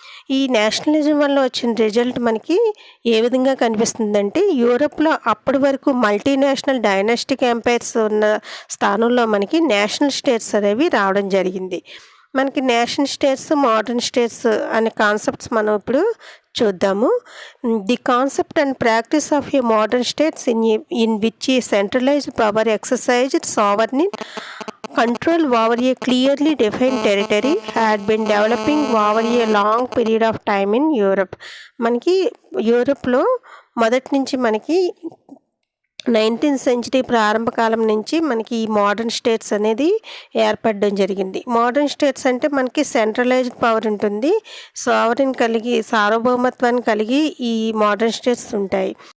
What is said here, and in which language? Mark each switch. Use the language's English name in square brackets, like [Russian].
[Telugu] ఈ నేషనలిజం వల్ల వచ్చిన రిజల్ట్ మనకి ఏ విధంగా కనిపిస్తుందంటే, యూరోప్లో అప్పటి వరకు మల్టీనేషనల్ డైనాస్టిక్ ఎంపైర్స్ ఉన్న స్థానంలో మనకి నేషనల్ స్టేట్స్ అనేవి రావడం జరిగింది. మనకి నేషన్ స్టేట్స్, మోడర్న్ స్టేట్స్ అనే కాన్సెప్ట్స్ మనం ఇప్పుడు చూద్దాము. [English] The concept and practice of a modern states in which a centralised power exercised sovereign control over a clearly defined territory had been developing over a long period of time in Europe. [Telugu] మనకి యూరోప్లో మొదటి నుంచి మనకి 19th century ప్రారంభ కాలం నుంచి మనకి ఈ modern states అనేది ఏర్పడడం జరిగింది. మోడర్న్ స్టేట్స్ అంటే మనకి సెంట్రలైజ్డ్ పవర్ ఉంటుంది, సావరిన్ కలిగి సార్వభౌమత్వాన్ని కలిగి ఈ మోడర్న్ స్టేట్స్ ఉంటాయి.